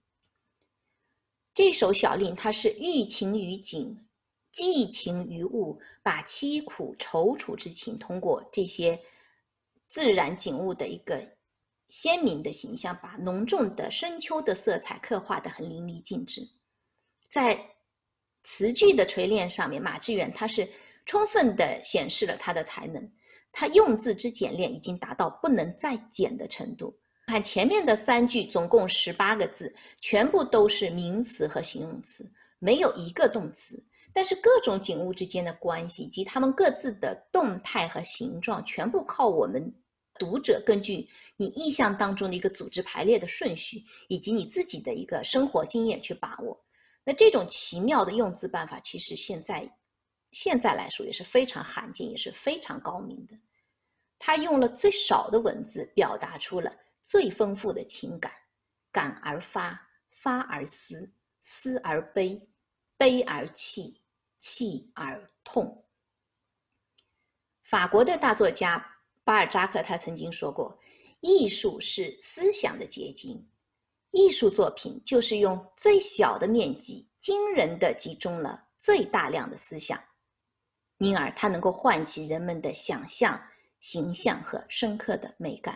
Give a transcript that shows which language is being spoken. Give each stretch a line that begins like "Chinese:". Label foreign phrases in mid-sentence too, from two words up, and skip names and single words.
Chinese: 這首小令它是寓情於景，寄情於物，把淒苦躊躇之情通過這些自然景物的一個鮮明的形象，把濃重的深秋的色彩刻畫得很淋漓盡致。在詞句的錘煉上面，馬致遠他是充分地顯示了他的才能，他用字之簡練已經達到不能再簡的程度。看前面的3句總共18個字，全部都是名詞和形容詞，沒有一個動詞，但是各種景物之間的關係以及它們各自的動態和形狀，全部靠我們讀者根據你意象當中的一個組織排列的順序，以及你自己的一個生活經驗去把握。那這種奇妙的用字辦法，其實現在來說也是非常罕見，也是非常高明的。他用了最少的文字，表達出了最豐富的情感，感而發，發而思，思而悲，悲而棄，棄而痛。法國的大作家巴爾扎克他曾經說過，藝術是思想的結晶，藝術作品就是用最小的面積驚人地集中了最大量的思想，因而它能夠喚起人們的想象、形象和深刻的美感。